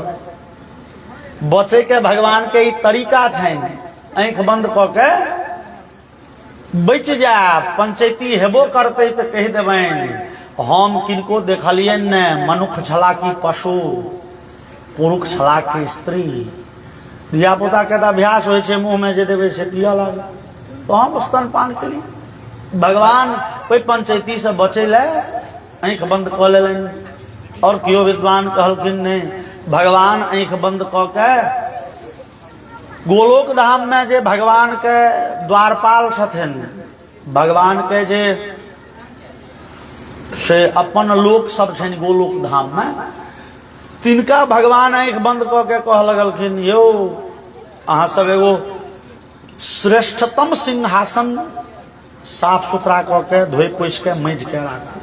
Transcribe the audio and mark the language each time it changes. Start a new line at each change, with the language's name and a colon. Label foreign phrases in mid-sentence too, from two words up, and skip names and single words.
Maithili: बचे के भगवान के ई तरीका छैन। आँख बंद कऽ के बच जाए पंचायती हेबो करते तो कह देबनि हम किनको देखलिए ने मनुख छला कि पशु पुरुष छला कि स्त्री। धिया पुता के अभ्यास हो मुंह में जे देवे से पिया लागे तो हम स्तनपान केली। भगवान कोई पंचायती से बचे ले आँख बंद कऽ लेलनि। और कियो विद्वान कहलखिन नहीं भगवान आँख बंद कऽ के गोलोक धाम में जे भगवान के द्वारपाल छथिन भगवान के जे से अपन लोक सब छनि गोलोक धाम में तिनका भगवान आँख बंद कऽ के कह लगलखिन यौ अहाँ सब एगो श्रेष्ठतम सिंहासन साफ सुथरा कऽ के धोइ पोछि के माँजि के राखू।